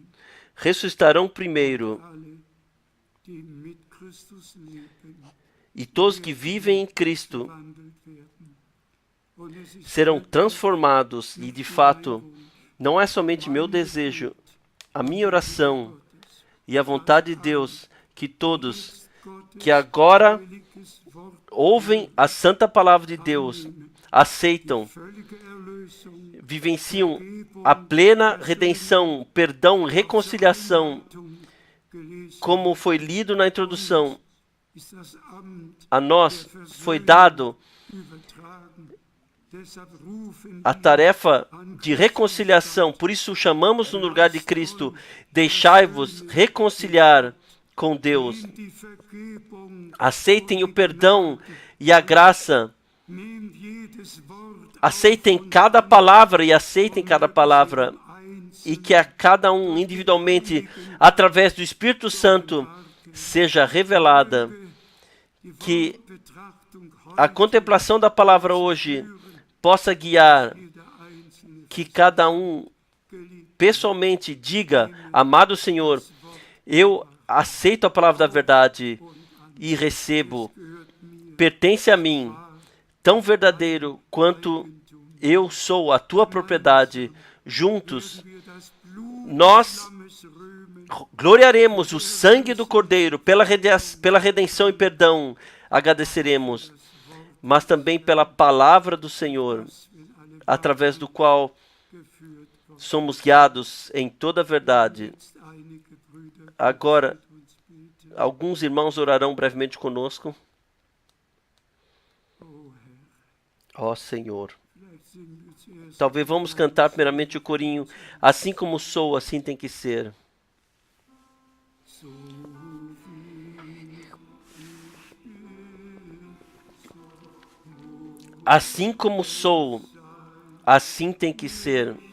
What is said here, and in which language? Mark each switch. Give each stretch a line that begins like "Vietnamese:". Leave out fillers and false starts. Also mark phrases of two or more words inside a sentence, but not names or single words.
Portuguese: ressuscitarão primeiro,
German: Alle, die mit Christus leben,
Portuguese: e todos que vivem em Cristo
German: wandelt werden. Und es ist
Portuguese: serão transformados. E de fato, não é somente meu desejo, a minha oração e a vontade de Deus que todos que agora
German: heiliges Wort,
Portuguese: ouvem a santa palavra de Deus, aceitam,
German: völlige Erlösung,
Portuguese: vivenciam a plena redenção, perdão, reconciliação,
German: gelesen,
Portuguese: como foi lido na introdução.
German: ist das Amt
Portuguese: A nós foi dado
German: übertragen. Deshalb rufen
Portuguese: a tarefa de reconciliação. Por isso chamamos no lugar de Cristo, deixai-vos reconciliar com Deus.
German: die Vergebung,
Portuguese: Aceitem o perdão e a graça.
German: nehmt jedes Wort
Portuguese: Aceitem cada palavra e aceitem cada palavra.
German: eins,
Portuguese: E que a cada um individualmente, através do Espírito Santo, seja revelada.
German: die
Portuguese: Que
German: Betrachtung
Portuguese: a contemplação da palavra hoje possa guiar,
German: jeder Einzelne
Portuguese: que cada um pessoalmente diga: amado Senhor, eu aceito a palavra da verdade e recebo, pertence a mim, tão verdadeiro quanto eu sou a tua propriedade. Juntos
German: wir das Blut
Portuguese: nós
German: Lammes rühmen,
Portuguese: gloriaremos o sangue do Cordeiro pela redenção e perdão. Agradeceremos, mas também pela palavra do Senhor,
German: wenn alle
Portuguese: através do qual
German: geführt worden.
Portuguese: somos guiados em toda a verdade.
German: Jetzt einige Brüder
Portuguese: Agora,
German: uns beten.
Portuguese: alguns irmãos orarão brevemente conosco.
German: Oh Herr,
Portuguese: Ó Senhor,
German: vielleicht singen wir zuerst
Portuguese: talvez vamos cantar primeiramente o corinho. Assim como sou, assim tem que ser.
German: so
Portuguese: Assim como sou, assim tem que ser.